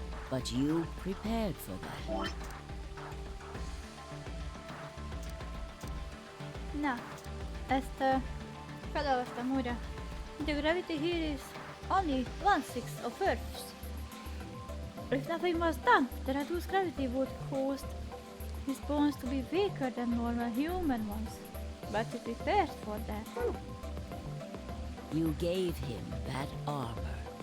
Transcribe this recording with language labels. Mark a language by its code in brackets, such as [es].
[en] But you prepared for that. [hu] Na, ezt felolvastam újra. [en] The gravity here is only 1/6 of Earth's. If nothing was done, the reduced gravity would cause his bones to be weaker than normal human ones. But you prepared for that. You gave him that armor.